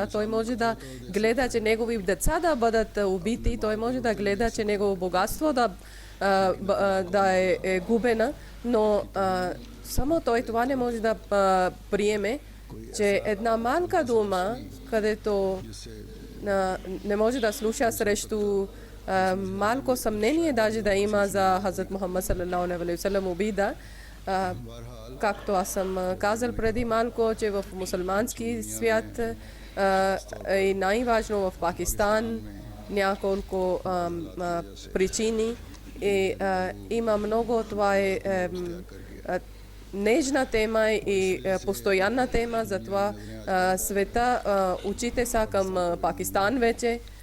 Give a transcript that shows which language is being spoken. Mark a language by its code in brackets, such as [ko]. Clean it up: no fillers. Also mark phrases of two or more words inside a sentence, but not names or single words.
[bg] Той може да гледа, че негови деца да бъдат убити, той може да гледа, че негово богатство да е губена, но само той това не може да приеме, че една малка дума, където не може да слуша срещу малко съмнение даже да има за Хазрат Мухаммад [ar] صلى الله عليه وسلم [bg] обида. Както аз съм казал преди малко, че в мусулмански свят и най-важно в Пакистан няколко причини. Има много, това е нежна тема и постоянна тема, затова света очите са към Пакистан вече.